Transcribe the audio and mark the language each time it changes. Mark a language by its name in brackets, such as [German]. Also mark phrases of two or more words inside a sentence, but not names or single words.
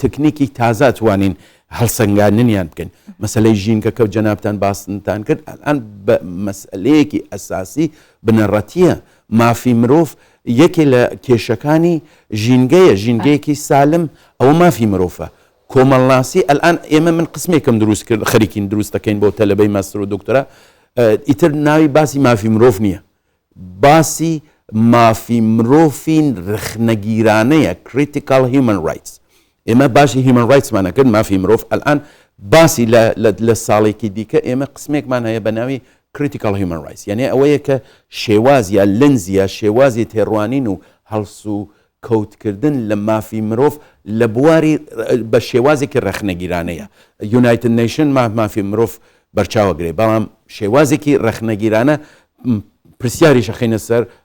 [Central Kurdish] تکنیکی تازە توانین هەڵسەنگاندنیان بکەن مەسلەی ژینگەکە و جەنابتان باستنتان کرد ئەلان بە مەسئلەیەکی ئەساسی بنەڕەتیە مافی مرۆڤ یەکێ لە کێشەکانی ژینگەیە ژینگەیەکی سالم ئەوە مافی مرۆڤە کۆمەڵناسی ئەلان ئێمە من قسمێکم دروست کرد خەریکین دروست دەکەین بۆ تەلەبەی ماستەر و دکتۆرا ئیتر ناوی باسی مافی مرۆڤ نییە باسی مافی مرۆڤین رخنەگیرانەیە [English] critical human rights [Central Kurdish] ئێمە باشی [English] human rights [Central Kurdish] مانە کرد مافی مرۆڤ ئەلان باسی لە ساڵێکی دیکە ئێمە قسمێکمان هەیە بە ناوی [English] critical human rights [Central Kurdish] یعنی ئەوەیە کە شێوازیە لەنزیە شێوازی تێڕوانین و هەڵس و کەوتکردن لە مافی مرۆڤ لە بواری بە شێوازێکی ڕەخنەگیرانەیە United Nation مافی مرۆڤ بەرچاوەگرێ بەڵام شێوازێکی ڕەخنەگیرانە پرسیاری شەخینە سەر